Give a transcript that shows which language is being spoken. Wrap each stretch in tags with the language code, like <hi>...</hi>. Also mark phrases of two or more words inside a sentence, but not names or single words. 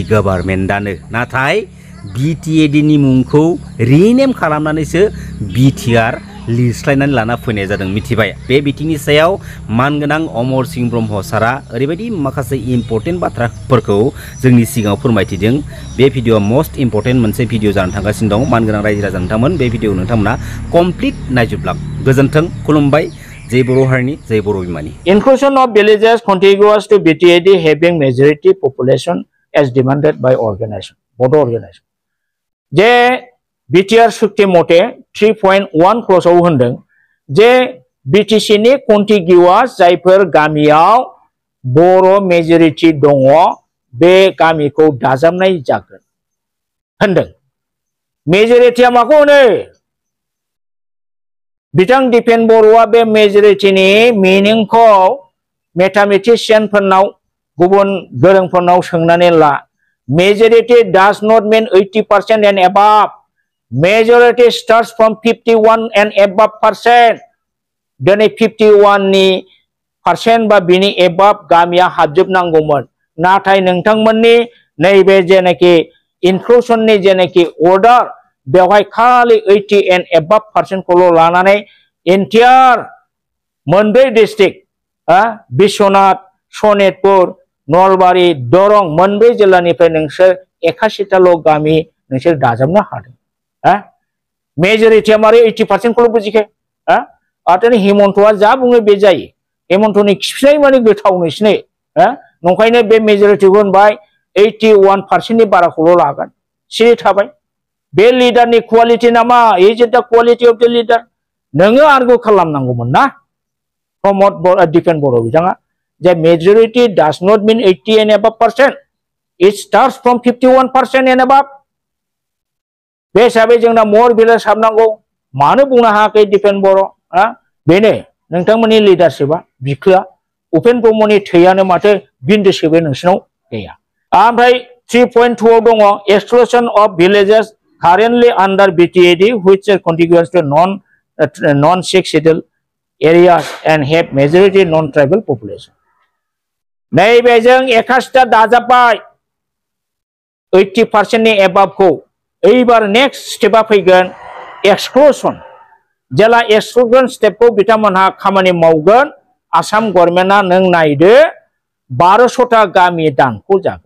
<brx>गभार्नमेन्टआनो नाथाय बिटिएडि नि मुंखौ रिनेम खालामनानैसो बिटिआर लिरस्लायनानै लाना फैनाय जादों मिथिबाय बे बिथिंनि सायाव मानगोनां अमर सिंह ब्रह्म सारा ओरैबायदि माखासे इम्पर्टेन्ट बाथ्राफोरखौ जोंनि सिगाङाव फोरमायथिदों बे भिडिअआ</brx> <en>most important</en> <brx>मोनसे भिडिअ जानानै थांगासिनो दं मानगोनां रायजो राजा नोंथांमोन बे भिडिअ नोंथांमोना कमप्लिट नायजोबलां गोजोन्थों खुलुमबाय जय बर' हारिनि जय बर' बिमानि</brx> <en>Inclusion of villages contiguous to BTAD having majority population as demanded by organization, both organization.</en> <brx>जे BTR सुक्ति मते 3.1 क्ल'सआव होनदों जे BTC नि कन्टिगिउआस जायफोर गामियाव बर' मेजरिटि दङ बे गामिखौ दाजाबनाय जागोन होनदों मेजरिटिया माखौ होनो बिथां दिपेन बर'आ बे मेजरिटिनि मिनिंखौ मेथामेटिशियानफोरनाव गुबुन गोरोंफोरनाव सोंनानै ला</brx> <en>majority does not mean 80% and above majority starts from 51 and above</en> <brx>percent दिनै 51 नि percent बा बिनि above गामिया हाबजोबनांगौमोन नाथाय नोंथांमोननि नैबे जेनाखि इनक्लुजननि जेनाखि अर्डार बेवहाय खालि</brx> <en>80 and above percent</en> <brx>खौल' लानानै एन्टायर मोनब्रै डिस्ट्रिक्ट बिश्वनाथ सनितपुर नलबारि दरं मोनब्रै जिल्लानिफ्राय नोंसोर 81ताल' गामि नोंसोर दाजाबनो हादों मेजरिटिया मारै 80% खौल' बुजिखो आरो हेमन्तआ जा बुङो बे जायो हेमन्तनि खिफिनाय माने गोथाव नोंसिनि नंखायनो बे मेजरिटिखौ होनबाय 81% नि बाराखौल' लागोन सिरि थाबाय बे लिडारनि क्वालिटि नामा</brx> <en>is it the quality of the leader</en> <brx>नोङो आर्गु खालामनांगौमोन ना प्रमद दिपेन बर' बिथाङा जे</brx> <en>majority does not mean 80 and above percent it starts from 51% and above</en> <brx>बे हिसाबै जोंना मर भिलेज हाबनांगौ मानो बुंनो हायाखै दिपेन बर' बेनो नोंथांमोननि लिडारशिपआ बिखोआ उपेन ब्रह्मनि थैयानो माथो बिन्दोसेबो नोंसिनाव गैया ओमफ्राय 3.2 आव दङ</brx> <en>exclusion of villages currently under BTAD which are contiguous to non-6 settled areas and have majority non-tribal population.</en> <brx>नैबे जों 81 दाजाबबाय 80% नि above खौ एबार</brx> <en>next step</en> <brx>फैगोन एक्सक्लुजन जेला</brx> <en>exclusion step</en> <brx>बिथांमोनहा खामानि मावगोन आसाम गभर्नमेन्टआ नों नायदो 1200ता गामि दानख' जागोन</brx>